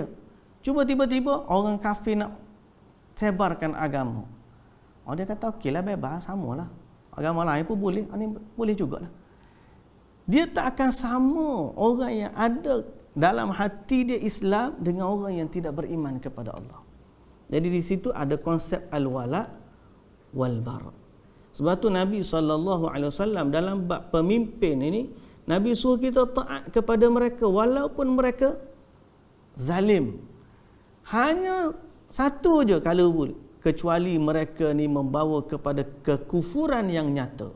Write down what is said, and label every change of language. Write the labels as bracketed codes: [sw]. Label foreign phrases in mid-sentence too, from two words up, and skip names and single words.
[ms] Cuba tiba-tiba orang kafir nak sebarkan agama. Dia kata okeylah, bebas, samalah. Agama lain pun boleh, ini boleh jugalah. Dia tak akan sama orang yang ada dalam hati dia Islam dengan orang yang tidak beriman kepada Allah. Jadi di situ ada konsep [ar] الولاء والبراء. [ms] Sebab tu Nabi SAW dalam bab pemimpin ini, Nabi suruh kita taat kepada mereka walaupun mereka zalim. Hanya satu je kalau boleh, kecuali mereka ni membawa kepada kekufuran yang nyata.